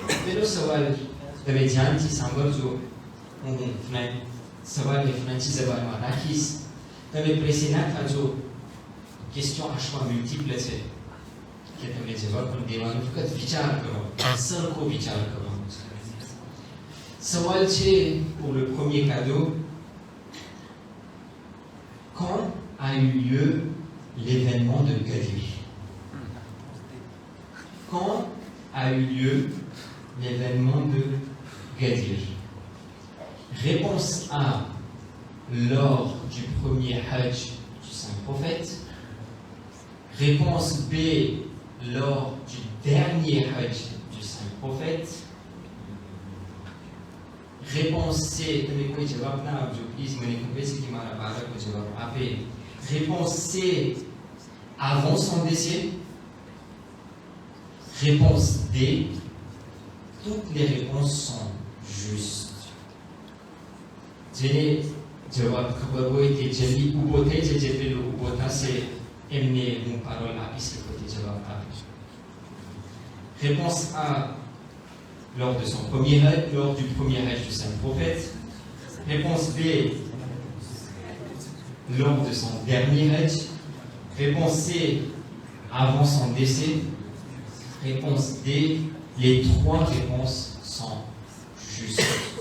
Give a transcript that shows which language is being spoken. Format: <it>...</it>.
<gu>પહેલો સવાલ તમે ધ્યાનથી સાંભળજો. હું સવાલને ફ્રાન્સી જબાનમાં રાખીશ, તમે પ્રેસી ના થાજો. ક્વેશ્ચન</gu> <fr>à choix multiple</fr> <gu>છે કે તમને જવાબ પણ દેવાનો, ફક્ત વિચાર કરો, સરખો વિચાર કરવાનો છે. સવાલ છે</gu> <fr>pour le premier cadeau. Quand a eu lieu l'événement de Gadir? Quand a eu lieu l'événement de Gadir? Réponse A, lors du premier Hajj du Saint Prophète. Réponse B, lors du dernier Hajj du Saint Prophète. réponse C,</fr> <gu>તમે કોઈ જવાબ ના આપજો please, મને ખબર છે કે મારા બાળકો જવાબ આપે.</gu> <fr>Réponse C, avant son décès. Réponse D, toutes les réponses sont justes.</fr> <gu>જેને જવાબ ખબર હોય તે જલ્દી ઊભો થઈ જાય, જે પેલો ઊભો થશે એમને હું પારોલ આપીશ કે પોતે જવાબ આપે.</gu> <fr>Réponse A, lors de son premier hajj, lors du premier hajj du saint prophète. Réponse B, lors de son dernier hajj. Réponse C, avant son décès. Réponse D, les 3 réponses sont justes.</fr>